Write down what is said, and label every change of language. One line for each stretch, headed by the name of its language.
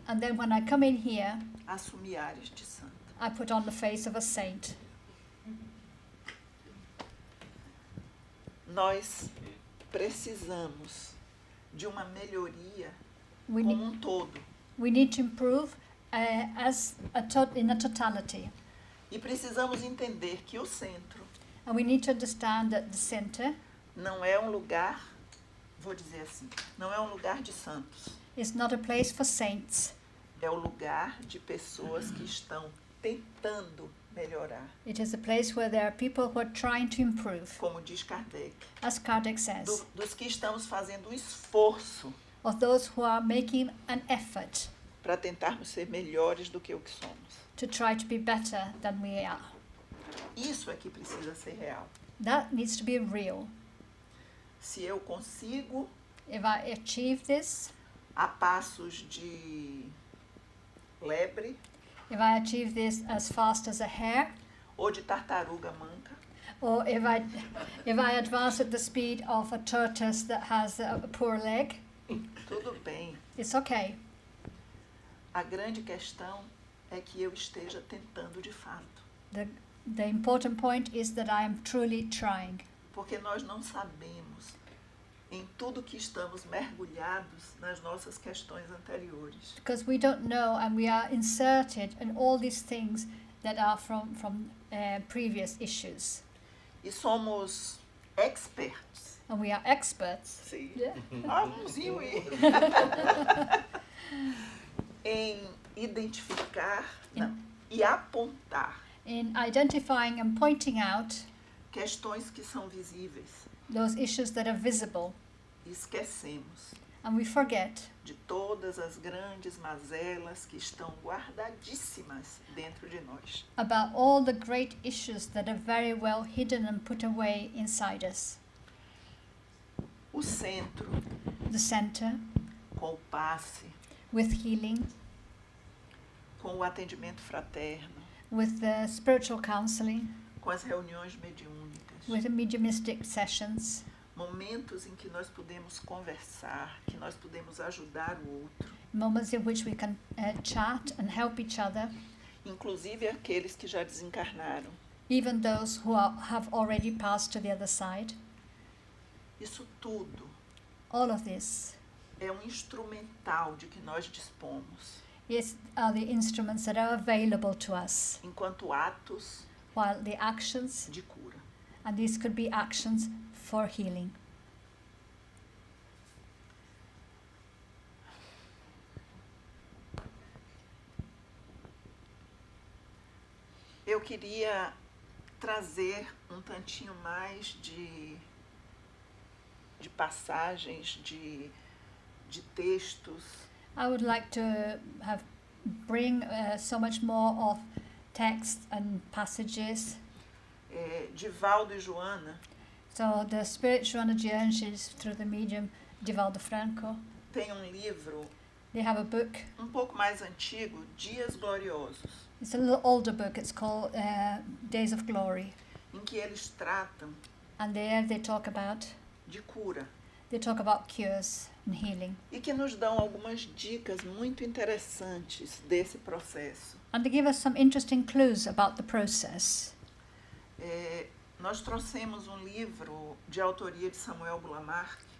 English: and then when I come in here,
Portuguese: assumir áreas de santo.
English: I put on the face of a saint.
Portuguese: Nós precisamos de uma melhoria
English: We
Portuguese: como
English: need,
Portuguese: todo.
English: we need to improve in a totality.
Portuguese: E precisamos entender que o centro
English: And we need to understand that the center
Portuguese: não é um lugar, vou dizer assim, não é um lugar de santos.
English: is not a place for saints.
Portuguese: É o lugar de pessoas que estão tentando melhorar.
English: It is a place where there are people who are trying to improve,
Portuguese: Como diz Kardec,
English: as Kardec says,
Portuguese: dos que estamos fazendo um esforço
English: of those who are making an effort
Portuguese: para tentarmos ser melhores do que o que somos.
English: to try to be better than we are.
Portuguese: Isso é que precisa ser real.
English: That needs to be real.
Portuguese: Se eu consigo,
English: If I achieve this,
Portuguese: a passos de lebre
English: if I achieve this as fast as a hare,
Portuguese: ou de tartaruga manca,
English: or if I advance at the speed of a tortoise that has a poor leg,
Portuguese: tudo bem.
English: it's okay.
Portuguese: A grande questão é que eu esteja tentando de fato.
English: The important point is that I am truly trying,
Portuguese: Porque nós não sabemos em tudo que estamos mergulhados nas nossas questões anteriores.
English: because we don't know and we are inserted in all these things that are from previous issues,
Portuguese: E somos experts.
English: and we are experts.
Portuguese: Sim.
English: Yeah.
Portuguese: Vamos ir. Em identificar e apontar
English: In identifying and pointing out
Portuguese: questões que são visíveis.
English: those issues that are visible,
Portuguese: E esquecemos
English: and we forget
Portuguese: de todas as grandes mazelas que estão guardadíssimas dentro de nós.
English: about all the great issues that are very well hidden and put away inside us.
Portuguese: O centro,
English: The center,
Portuguese: com o passe,
English: with healing,
Portuguese: com o atendimento fraterno,
English: with the spiritual counseling,
Portuguese: com as reuniões mediúnicas,
English: with the mediumistic sessions,
Portuguese: momentos em que nós podemos conversar, que nós podemos ajudar o outro,
English: moments in which we can chat and help each other,
Portuguese: inclusive aqueles que já desencarnaram.
English: even those who have already passed to the other side.
Portuguese: Isso tudo
English: All of this
Portuguese: é um instrumental de que nós dispomos,
English: are the instruments that are available to us,
Portuguese: enquanto atos while the actions, de cura.
English: and these could be actions for healing.
Portuguese: Eu queria trazer um tantinho mais de passagens, de textos,
English: I would like to bring so much more of text and passages.
Portuguese: de Valdo e Joana,
English: So the Spirit Joana de Anjos, through the medium Divaldo Franco,
Portuguese: tem um livro
English: they have a book.
Portuguese: um pouco mais antigo, Dias Gloriosos,
English: It's a little older book. It's called Days of Glory,
Portuguese: em que eles tratam
English: and there they talk about cures and healing,
Portuguese: e que nos dão algumas dicas muito interessantes desse processo.
English: and they give us some interesting clues about the process.
Portuguese: Nós trouxemos um livro de autoria de Samuel Bulamar,